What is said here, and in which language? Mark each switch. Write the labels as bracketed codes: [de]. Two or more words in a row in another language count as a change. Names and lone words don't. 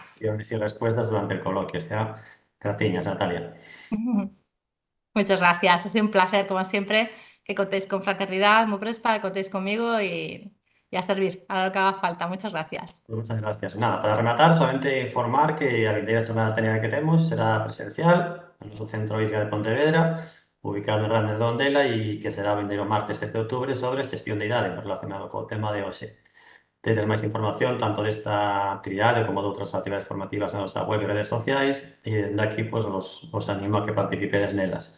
[es] preguntas y respuestas durante el coloquio. O sea, gracias, Natalia. Muchas gracias. Ha sido un placer, como siempre, que contéis con Fraternidad Mauprespa, que contéis conmigo y a servir a lo que haga falta. Muchas gracias. Muchas gracias. [gl] Nada, para rematar, solamente informar que a vindeira xornada técnica que temos será presencial no noso centro Isga de Pontevedra, ubicado en Randes de Ondela e que será o vindeiro martes 7 de outubro sobre xestión de idade relacionado co tema de hoxe. Tedes máis información tanto desta actividade como de outras actividades formativas na nosa web e redes sociais e desde aquí pues, os animo a que participedes nelas.